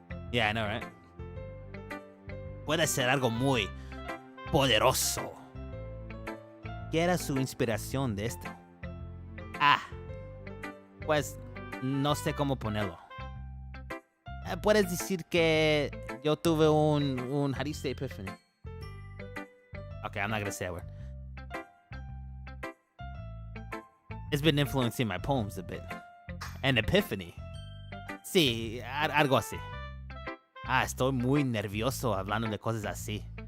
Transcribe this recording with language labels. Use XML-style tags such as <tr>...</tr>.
<en>Yeah, I know, right?</en> <es>Puede ser algo muy poderoso. ¿Qué era su inspiración de esto? Pues no sé cómo ponerlo. Puedes decir que yo tuve un</es> <en>how do you say epiphany? Okay, I'm not gonna say that word. It's been influencing my poems a bit. An epiphany.</en> <es>Sí, algo así. Estoy muy nervioso hablando de cosas así.</es>